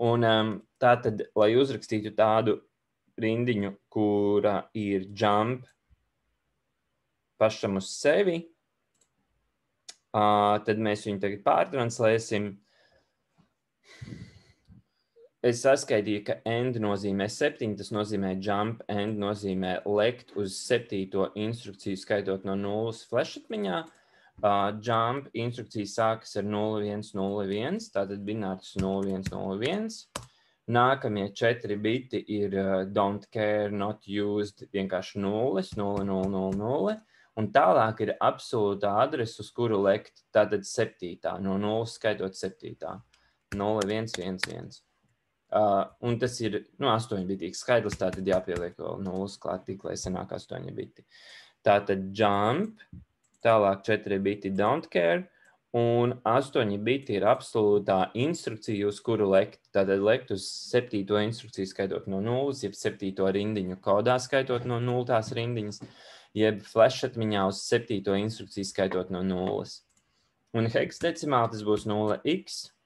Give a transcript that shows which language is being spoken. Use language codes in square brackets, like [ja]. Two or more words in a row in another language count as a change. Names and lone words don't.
[lv] Un tātad, lai uzrakstītu tādu rindiņu, kura ir jump pašam uz sevi, tad mēs viņu tagad pārtranslēsim. Es saskaitīju, ka end nozīmē 7, tas nozīmē jump, end nozīmē lekt uz 7. instrukciju, skaitot no 0 flashotmiņā. Jump instrukcija sākas ar 0101, tātad binārs 0101. Nākamie 4 biti ir [en] don't care, not used, [lv] vienkārši 0, 0000. Un tālāk ir absolūtā adrese, uz kuru lekt, tātad 7. no 0 skaitot 7. 0111. Un tas ir 8-bitīgs skaidrs, tātad jāpieliek vēl 0 klāt, tik, lai sanāk 8 biti. Tātad jump, tālāk 4 biti [en] don't care, [lv] un 8 biti ir absolūtā instrukcija, uz kuru lekt. Tātad lekt uz 7. instrukciju skaitot no 0, jeb 7. rindiņu kodā skaitot no 0. rindiņas, jeb flashatmiņā uz 7. instrukciju skaitot no 0. Un heksadecimāli tas būs 0x.